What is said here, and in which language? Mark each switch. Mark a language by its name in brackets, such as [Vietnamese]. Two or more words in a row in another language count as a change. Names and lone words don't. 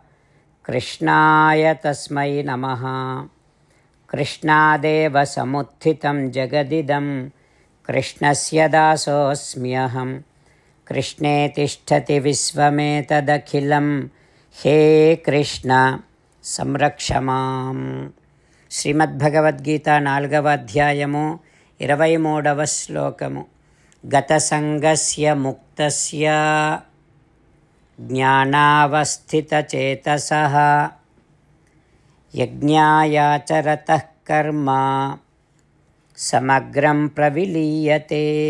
[Sanskrit] कृष्णाय तस्मै नमः. कृष्णादेव समुत्थितं जगदिदम्. कृष्णस्य दासोऽस्म्यहम्। कृष्णे तिष्ठति विश्वमेतदखिलम्. हे कृष्ण संरक्ष माम्. [Telugu] శ్రీమద్భగవద్గీత 4వ అధ్యాయము 23వ శ్లోకము. [Sanskrit] గతసంగస్య ముక్తస్య జ్ఞానావస్థితచేతసః యజ్ఞాయాచరతః కర్మ సమగ్రం ప్రవిలీయతే.